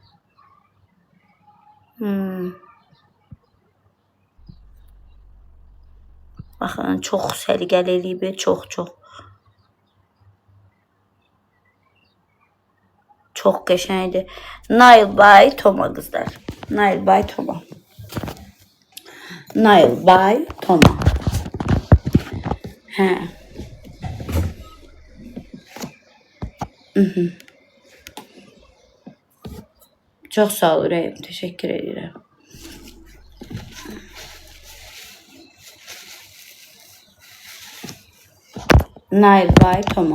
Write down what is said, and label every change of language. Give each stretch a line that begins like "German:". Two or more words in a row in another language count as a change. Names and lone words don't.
Azerbaijani: Baxın, çox səliqəli eləyib, çox. Çox qəşəngdir. Nail by Toma qızlar. Nail by Toma. Nail by Toma. Hə. Çox sağ ol ürəyim. Təşəkkür edirəm. Nail by Toma.